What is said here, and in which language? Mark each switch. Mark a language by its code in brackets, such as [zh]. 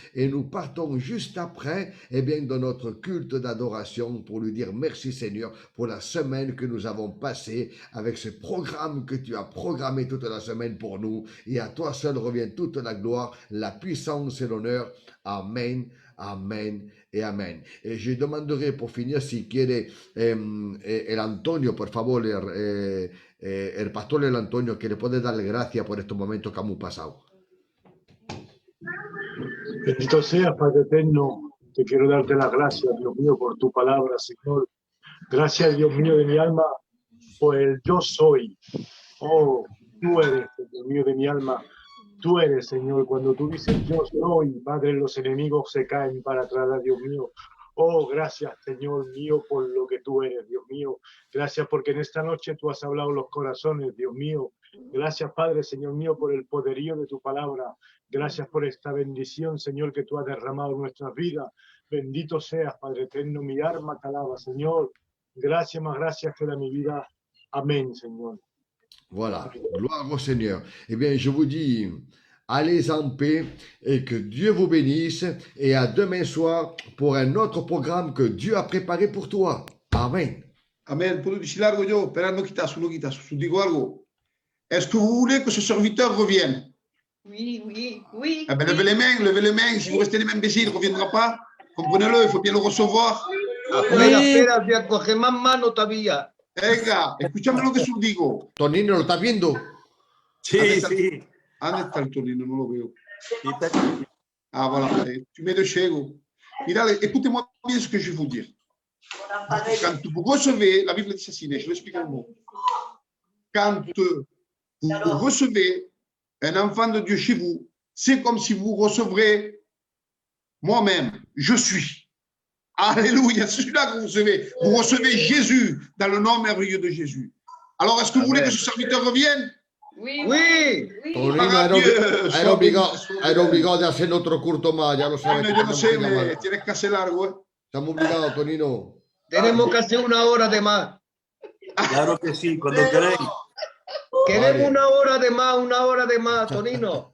[fr] et nous partons juste après dans notre culte d'adoration pour lui dire merci Seigneur pour la semaine que nous avons passée avec ce programme que tu as programmé toute la semaine pour nous et à toi seul revient toute la gloire, la puissance et l'honneur. [es] Amen. Amén y amén. [fr] Je demanderai pour finir [es] si quiere el Antonio, por favor, el pastor el Antonio, que le puede darle gracias por estos momentos que hemos pasado. Bendito sea, Padre eterno, te quiero darte las gracias, Dios mío, por tu palabra, Señor. Gracias, Dios mío, de mi alma, por el yo soy. Oh, tú eres, Dios mío, de mi alma. Tú eres, Señor, cuando tú dices yo soy, Padre, los enemigos se caen para atrás, Dios mío. Oh, gracias, Señor mío, por lo que tú eres, Dios mío. Gracias porque en esta noche tú has hablado los corazones, Dios mío. Gracias, Padre, Señor mío, por el poderío de tu palabra. Gracias por esta bendición, Señor, que tú has derramado en nuestras vidas. Bendito seas, Padre eterno, mi alma te alaba, Señor. Gracias, más gracias que da mi vida. Amén, Señor. [fr] Voilà, gloire au Seigneur. Eh bien, je vous dis, allez en paix et que Dieu vous bénisse et à demain soir pour un autre programme que Dieu a préparé pour toi. Amen. [es] Amen. ¿Puedo decir algo yo? Esperad, no quitas. Digo algo. [fr] Est-ce que vous voulez que ce serviteur revienne? Oui, oui, oui. Eh bien, levez les mains. Si vous restez les mêmes bécis, il ne reviendra pas. Comprenez-le, il faut bien le recevoir. [es] Espera, voy coger más mano todavía. Venga, escúchame lo que os digo. Tonino, ¿lo estás viendo? Sí, sí. ¿Dónde está el Tonino? No lo veo. [fr] Ah, voilà. [es] Tu mets de chego. [fr] Mira, écoutez-moi bien ce que je vais vous dire. Quand vous recevez, la Bible dit ceci, je l'explique un mot. Quand vous recevez un enfant de Dieu chez vous, c'est comme si vous recevrez moi-même. Je suis. Alléluia, c'est celui-là que vous recevez. Vous recevez Jésus dans le nom merveilleux de Jésus. Alors, est-ce que vous voulez que ce serviteur revienne? Oui, oui. [es] Tonino, era obligado de hacer otro culto más, ya lo sabes. Yo no sé, tienes que hacer largo. Estamos obligados, Tonino. Tenemos que hacer una hora de más. Claro que sí, cuando queréis. Queremos una hora de más, Tonino.